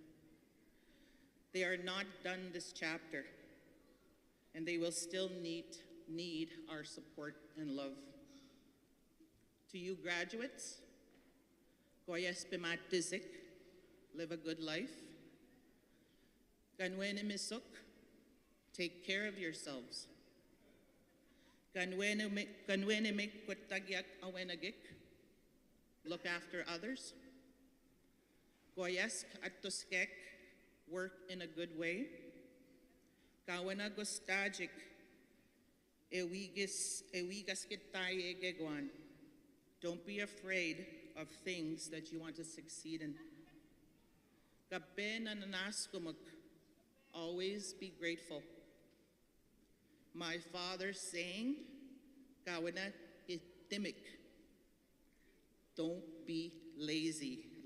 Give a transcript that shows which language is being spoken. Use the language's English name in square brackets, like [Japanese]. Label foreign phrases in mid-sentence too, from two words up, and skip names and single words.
[English] They are not done this chapter, and they will still need our support and love. To you graduates, [Potawatomi] goyes bimatizik, [English] live a good life. [Potawatomi] Ganwene misuk, [English] take care of yourselves. [Potawatomi] Ganwene mikwatagyak awenagik, [English] look after others. [Potawatomi] Goyes atuskek, [English] work in a good way. [Potawatomi] Kawena gostajik, ewigas kitaye gegwan. [English] Don't be afraid of things that you want to succeed in. [Potawatomi] Kapen ananaskumuk, [English] always be grateful. My father's saying, [Potawatomi] Kawena itimik, [English] don't be lazy.